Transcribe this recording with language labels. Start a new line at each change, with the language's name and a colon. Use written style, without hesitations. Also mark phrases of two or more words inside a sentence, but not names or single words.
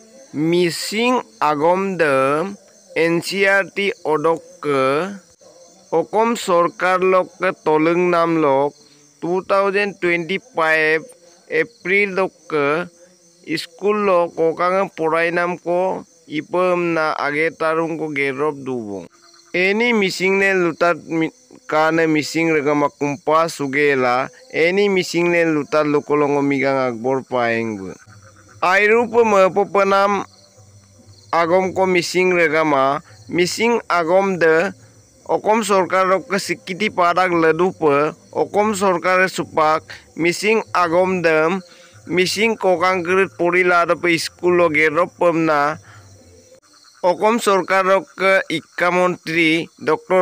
Mising: Missing agom dem NCERT odok ke okom sorkar lok ke toleng nam lok 2025 April lok ke school lok kokang porai nam ko ipem na age tarung ko gerop dubong. Any missing ne lutat kane missing regama kumpa sugela any missing ne lutat lokolongo migang akbor paeng bu. Airupa mepopenam agom ko missing regama missing agom de okom sorkar ke sikiti padak ledupe okom sorkar supak missing agom dem missing kokang kerit porila pe school lo gerop pemna okom sorkar ke ikka montri Dr.